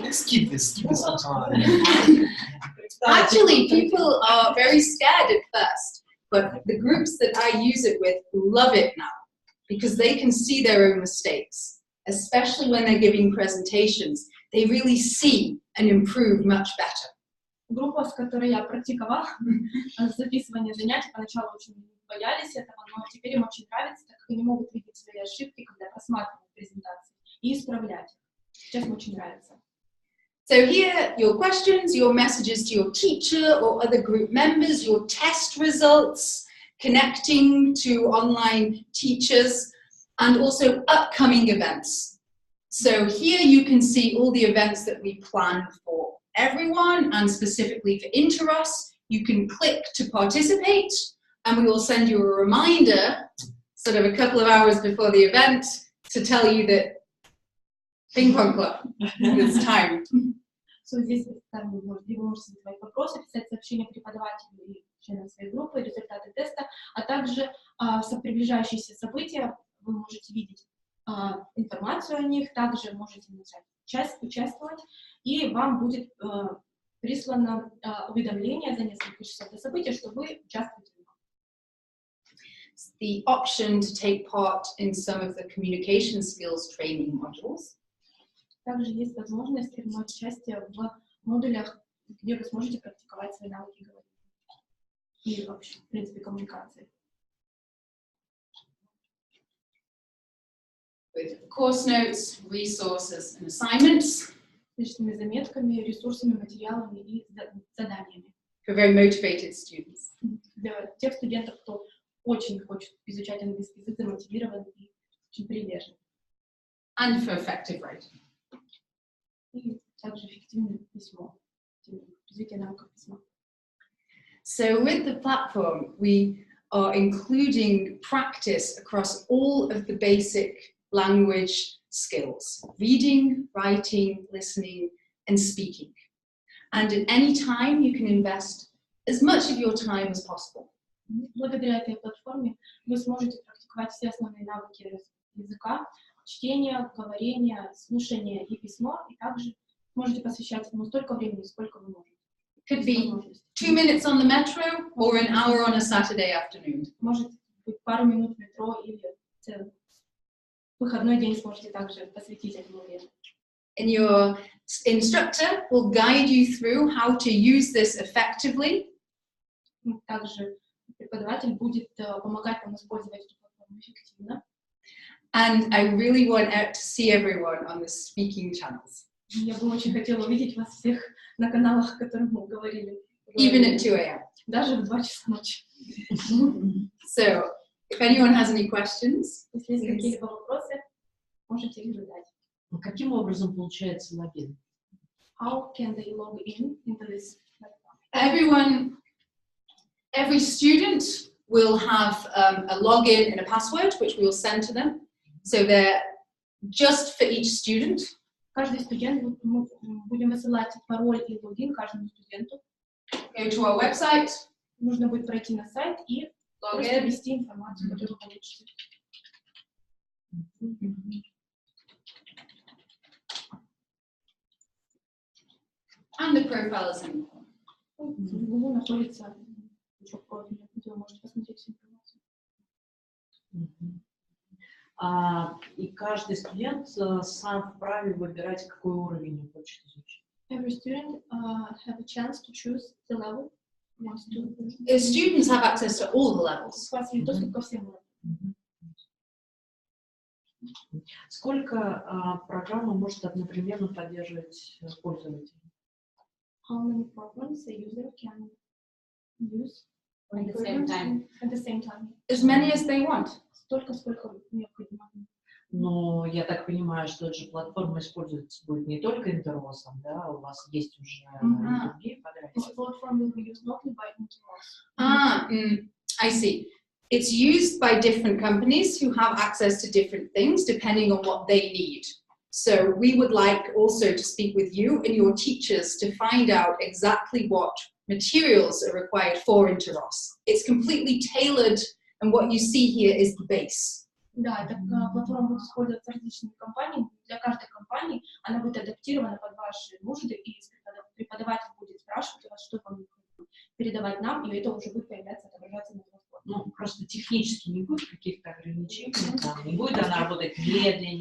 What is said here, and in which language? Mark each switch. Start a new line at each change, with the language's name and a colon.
English: Let's keep this some time. Actually, people are very scared at first, but the groups that I use it with love it now because they can see their own mistakes, especially when they're giving presentations. They really see and improve much better.
Russian: Группа, с которой я практиковала записывание занятий, поначалу очень боялись этого, но теперь им очень нравится, так как они могут видеть свои ошибки, когда просматривают презентации, и исправлять их. Сейчас им очень нравится.
English: So here, your questions, your messages to your teacher or other group members, your test results, connecting to online teachers, and also upcoming events. So here you can see all the events that we plan for everyone, and specifically for Interros. You can click to participate, and we will send you a reminder, sort of a couple of hours before the event, to tell you that Ping Pong Club, it's time.
Russian: So здесь вы можете задавать вопросы, писать сообщения преподавателю и членам своей группы, результаты теста, а также приближающиеся события, вы можете видеть информацию о них, также можете начать участвовать, и вам будет прислано уведомление за несколько часов до события, что вы участвуете в них.
English: The option to take part in some of the communication skills training modules.
Russian: Также есть возможность принимать участие в модулях, где вы сможете практиковать свои навыки говорения и вообще, в принципе, коммуникации.
English: With course notes, resources and assignments.
Russian: С личными заметками, ресурсами, материалами и заданиями.
English: For very motivated students.
Russian: Для тех студентов, кто очень хочет изучать английский язык, замотивирован и очень прилежен.
English: And for effective writing.
Russian: И также эффективное письмо, развитие навыков письма.
English: So with the platform, we are including practice across all of the basic language skills: reading, writing, listening, and speaking. And at any time, you can invest as much of your time as possible.
Russian: Благодаря этой платформе вы сможете практиковать все основные навыки языка, чтение, говорение, слушание и письмо, и также можете посвящать ему столько времени, сколько вы можете.
English: Could be 2 minutes on the metro or an hour on a Saturday afternoon.
Russian: Может быть пару минут в метро или выходной день сможете также посвятить этому времени.
English: And your instructor will guide you through how to use this effectively.
Russian: Также преподаватель будет помогать вам использовать эту платформу эффективно.
English: And I really want to see everyone on the speaking channels.
Russian: Я бы очень хотела увидеть вас всех на каналах, о которых мы говорили.
English: Even at 2 a.m.
Russian: Даже в 2 часа ночи.
English: So, if anyone has any questions,
Russian: Если есть какие-либо вопросы, можете их задать. Каким образом получается логин?
English: How can they log in into this platform? every student will have a login and a password, which we will send to them. So they're just for each student.
Russian: Каждый студент, мы будем высылать пароль и логин каждому студенту.
English: Go to our website,
Russian: Нужно будет пройти на сайт и просто ввести информацию, которую вы получите.
English: and the profile is in.
Russian: В Google находится профиль, где вы можете посмотреть всю информацию. И каждый студент сам вправе выбирать, какой уровень он хочет изучить.
English: Every student have a chance to choose the level he wants to. The students have access to all the levels.
Russian: У вас есть доступ ко всем уровням. Сколько программа может одновременно поддерживать пользователя?
English: How many programs a user can use At the same time. At the same time. As many as they want.
Russian: Столько, сколько необходимо. Но я так понимаю, что эта же платформа используется будет не только Interros, да, у вас есть уже другие
English: This
Russian: подрядчики.
English: platform will be used not only by Interros. I see. It's used by different companies who have access to different things depending on what they need. So we would like also to speak with you and your teachers to find out exactly what materials are required for Interros. It's completely tailored, and what you see here is the base.
Russian: Да, эта платформа будет использоваться различными компаниями. Для каждой компании она будет адаптирована под ваши нужды, и преподаватель будет спрашивать у вас, что вам необходимо, передавать нам, и это уже будет появляться, отображаться на платформе. Ну, просто технически не будет каких-то ограничений, там, не будет она работать медленнее.